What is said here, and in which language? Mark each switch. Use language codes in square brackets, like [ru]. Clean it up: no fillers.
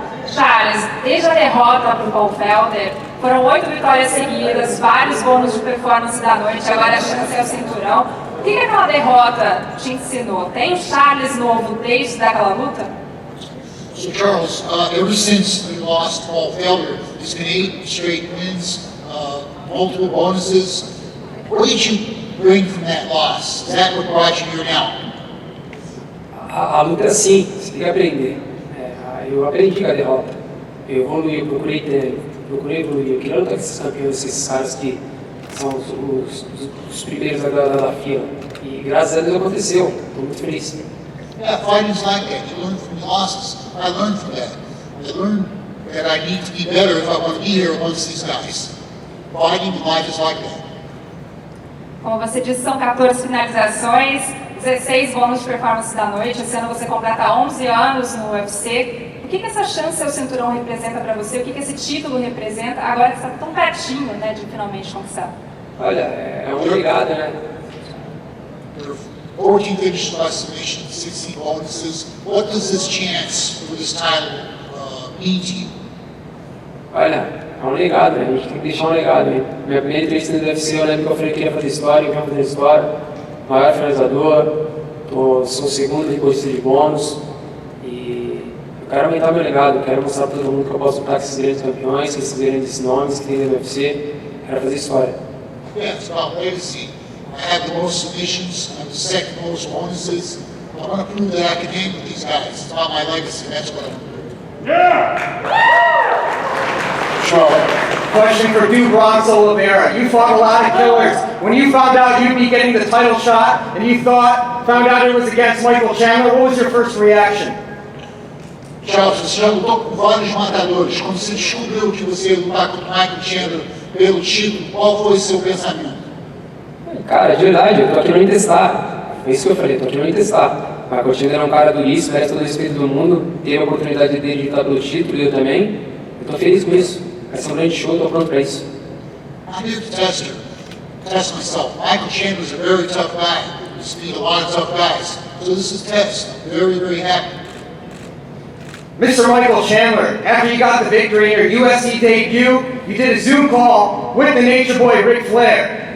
[pt] Charles, desde a derrota para o Paul Felder, foram 8 vitórias seguidas, vários bônus de performance da noite, agora a chance é o cinturão. O que aquela derrota te ensinou? Tem o Charles novo desde aquela luta? [en] So Charles, ever since you lost Paul Felder, it's been 8 straight wins, multiple bonuses. What did you bring from that loss? Is that what brought you here now? [pt] A luta sim, você tem que aprender. Eu aprendi com a derrota. eu evoluí, eu procurei evoluir, eu queria lutar com esses campeões, esses caras que são os primeiros da fila. E graças a Deus aconteceu, estou muito feliz. [en] Yeah, fighting's like that. You learn from your losses. I learned from that. I learned that I need to be better if I want to be here amongst these guys. Fighting in life is like that. [pt] Como você disse, são 14 finalizações, 16 bônus de performance da noite. Esse ano você completa 11 anos no UFC. O que essa chance ao cinturão representa para você? O que esse título representa agora que você está tão pertinho, né, de finalmente conquistar? Olha, é um legado, né? [en] 14 finished by submission, 16 bonuses. What does this chance for this title mean to you? [pt] Olha, é um legado, né? A gente tem que deixar um legado. Hein? Minha primeira entrevista no UFC, eu lembro que eu falei que queria fazer história, eu quero fazer história. Maior finalizador, sou o segundo depois de bônus. E eu quero aumentar meu legado, quero mostrar para todo mundo que eu posso lutar com esses grandes campeões, com esses grandes nomes que tem no UFC. Quero fazer história. [en] Yeah, it's about legacy. I have the most submissions, I have the second most bonuses. I want to prove that I can hang with these guys. It's about my legacy, that's what I'm doing. Yeah! Sure. Question for Bronx Oliveira. You fought a lot of killers. When you found out you'd be getting the title shot and you found out it was against Michael Chandler, what was your first reaction? [pt] Charles, você já lutou com vários matadores. Quando você descobriu que você ia lutar com o Michael Chandler pelo título, qual foi o seu pensamento? Cara, de verdade, eu tô aqui não me testar. É isso que eu falei, tô aqui não me testar. O Michael Chandler é um cara duríssimo, merece todo o respeito do mundo. Teve a oportunidade dele de lutar pelo título e eu também. Eu tô feliz com isso. Vai ser um grande show, tô pronto pra isso. [en] I'm here to test myself. Michael Chandler's a very tough guy. He's beat a lot of tough guys. So this is a test. I'm very, very happy. Mr. Michael Chandler, after you got the victory in your UFC debut, you did a Zoom call with the Nature Boy Ric Flair.